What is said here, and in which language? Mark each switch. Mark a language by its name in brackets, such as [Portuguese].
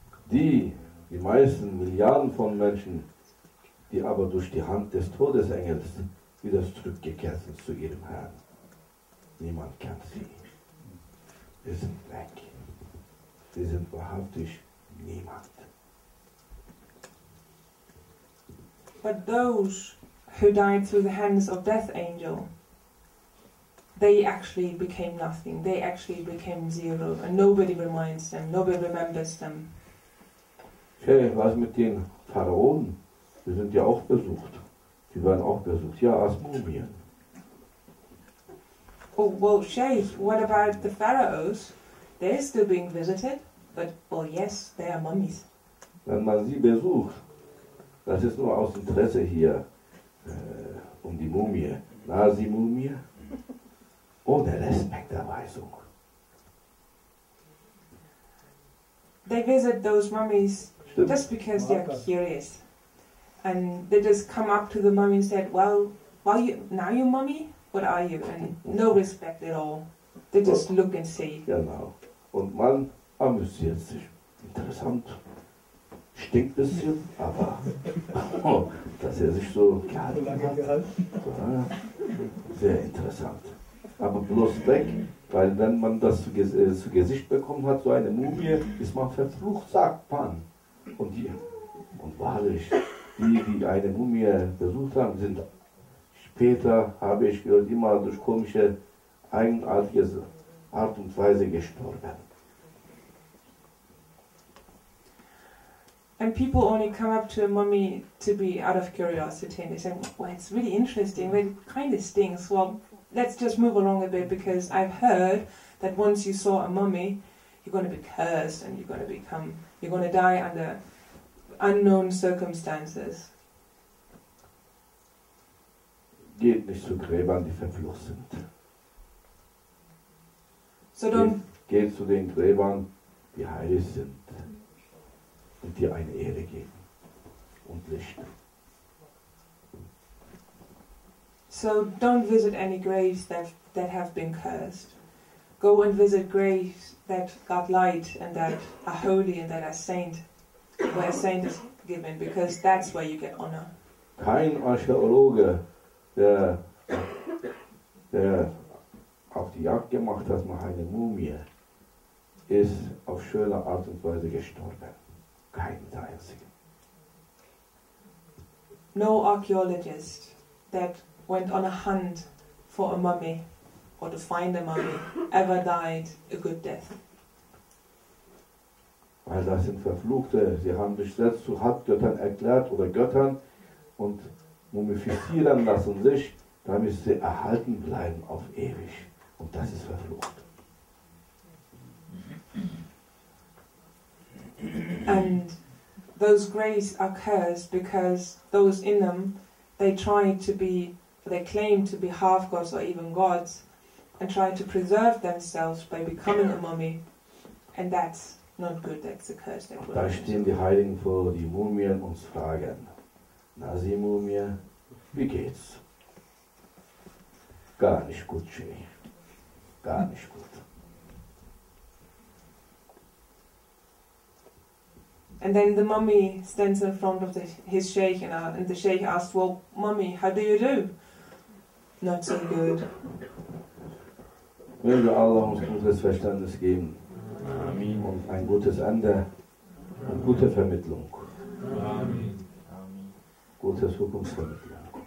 [German] Die meisten Milliarden von Menschen, die aber durch die Hand des Todesengels wieder zurückgekehrt sind zu ihrem Herrn. Niemand kennt sie. Sie sind weg. Sie sind wahrhaftig niemand. [English] But those who died through the hands of Death Angel, they actually became nothing. They actually became zero, and nobody reminds them, nobody remembers them. [German] Okay, was mit den Pharaonen? Die sind ja auch besucht. Die werden auch besucht. Ja, als Mumien. [English] Oh, well, Sheikh, what about the pharaohs? They're still being visited, but, well, yes, they are mummies. [German] Wenn man sie besucht, das ist nur aus Interesse hier um die Mumie. Nasi-Mumie, ohne Respekterweisung. [English] They visit those mummies [German] Stimmt. [English] just because they're curious. And they just come up to the mummy and said, well, now you mummy? What are you? And no respect at all. They just look and see. [German] Genau. Und man amüsiert sich. Interessant. Stinkt ein bisschen, aber dass er sich so gehalten hat. Ja, sehr interessant. Aber bloß weg, weil wenn man das zu Gesicht bekommen hat, so eine Mumie, ist man verflucht, sagt man. Und wahrlich, die eine Mumie besucht haben, sind später, habe ich gehört, immer durch komische, eigenartige Art und Weise gestorben. [English] And people only come up to a mummy to be out of curiosity, and they say, well, it's really interesting, but it kind of stinks. Well, let's just move along a bit, because I've heard that once you saw a mummy, you're going to be cursed, and you're going to die under unknown circumstances. [German] Geht nicht zu Gräbern, die verflucht sind. [English] So don't [German] Geht zu den Gräbern, die heilig sind und dir eine Ehre geben und Licht. [English] So don't visit any graves that have been cursed. Go and visit graves that got light and that are holy and that are saint, where a saint is given, because that's where you get honor. [German] Kein Archäologe, der auf die Jagd gemacht hat nach einer Mumie, ist auf schöne Art und Weise gestorben. Kein einziger. [English] No archaeologist that went on a hunt for a mummy or to find a mummy ever died a good death. [German] Weil das sind Verfluchte, sie haben sich selbst zu Halbgöttern erklärt oder Göttern und mumifizieren lassen sich, damit sie erhalten bleiben auf ewig. Und das ist verflucht. [English] And those graves are cursed because those in them, they claim to be half gods or even gods, and try to preserve themselves by becoming a mummy, and that's not good, that's a curse. [German] Da stehen die Heiligen vor die Mumien und fragen, Nasi-Mumie, wie geht's? Gar nicht gut, Sheikh. Gar nicht gut. [English] And then the mummy stands in front of his sheikh, and the sheikh asks, well, mummy, how do you do? Not so good. [German] Möge Allah uns gutes Verständnis geben. Amen. Und ein gutes Ende und gute Vermittlung. Amen. Gute Zukunftsvermittlung.